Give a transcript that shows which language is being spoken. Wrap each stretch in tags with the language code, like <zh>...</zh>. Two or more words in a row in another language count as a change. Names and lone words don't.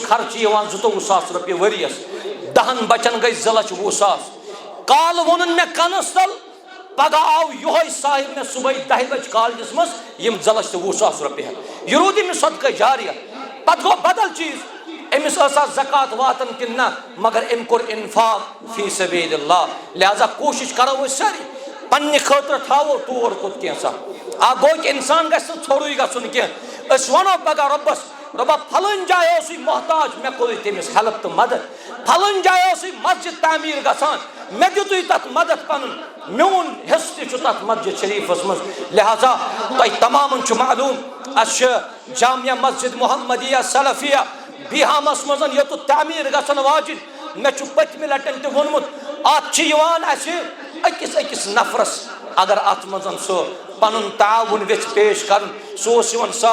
<ks>خرچہٕ یِوان 22,000 رۄپیہِ ؤرِیس 10 بچن گٔے 2,20,000 کالہٕ ووٚنُن مےٚ کنس تل پگہہ آو یِہوے صاحب مےٚ صبحٲے 10 بجہِ کالجس منٛز یِم 2,20,000 رۄپیہِ ہٮ۪تھ یہِ روٗد أمِس صدقہ جاریہ پتہٕ گوٚو بدل چیٖز أمِس ٲسا زکات واتان کِنہٕ نہ مگر أمۍ کوٚر</ks> <ar>انفاق فی سبیل اللہ</ar> <ks>لہذا کوشش کرو أسۍ سٲری پننہِ خٲطرٕ تھاوو ٹور کوٚت کینٛژھا گو کہ انسان گژھِ نہٕ ژھوٚرُے گژھُن کینٛہہ أسۍ وَنو پگاہ رۄبَس رۄبا پھلٲنۍ جایہِ اوسُے محتاج مےٚ کوٚرُے تٔمِس ہیلپ تہٕ مدد پھلٲنۍ جایہِ اوسُے مسجد تعمیٖر گژھان مےٚ دِتُے تَتھ مدد پَنُن میون حصہٕ تہِ چھُ تَتھ مسجد شریٖفَس منٛز لہذا تۄہہِ تمامن چھُ معلوٗم اَسہِ چھِ جامعہ مسجد محمدیہ سلفیہ بیٖہامَس منٛز یوٚتُتھ تعمیٖر گژھن واجِنۍ مےٚ چھُ پٔتمہِ لٹہِ تہِ ووٚنمُت اَتھ چھِ یِوان اَسہِ أکِس نفرس اگر اَتھ منٛز سُہ پَنُن تعاوُن یژھِ پیش کَرُن سُہ اوس یِوان</ks>